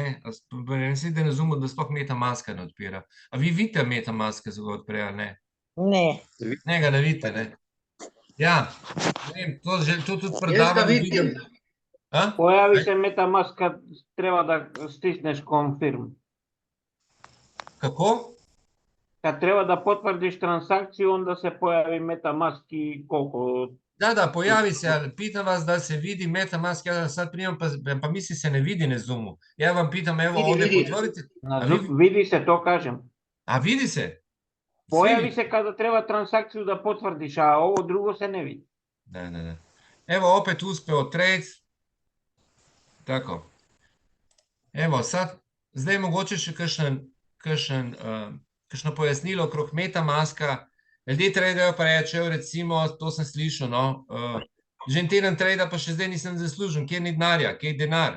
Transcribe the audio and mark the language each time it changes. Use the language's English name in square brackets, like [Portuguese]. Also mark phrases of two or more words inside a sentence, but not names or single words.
[Slovenian] Mislim, da na Zoomu, da sploh MetaMaska ne odpira. A vi vidite MetaMaska, da ga odpre ali ne? Ne. Ne, ga ne vidite, ne. Ja, ne vem, to tudi Jaz ga predavam vidim. vidim. A? [Serbian] Pojavi se MetaMask, kad treba da stisneš confirm. Kako? Kad treba da potvrdiš transakciju, onda se pojavi MetaMask i koliko... Da, pojavi se, ali pitam vas, da se vidi MetaMask, ja sad primam, pa mislim se ne vidi na Zoomu. Ja vam pitam, evo Vidi, ovdje vidi. potvrdite. Na A Zoom- vidi se, to kažem. A vidi se? Pojavi se kada treba transakciju da potvrdiš, a ovo drugo se ne vidi. Da. Evo opet uspeo trade. Tako. Evo sad, [Slovenian] zdaj mogoče še kakšno pojasnilo okrog MetaMaska. Ljudje tradejo pa rečejo, recimo, to sem slišal, no, že en teden trada pa še zdaj nisem zaslužen, kjer ni denarja, kje je denar?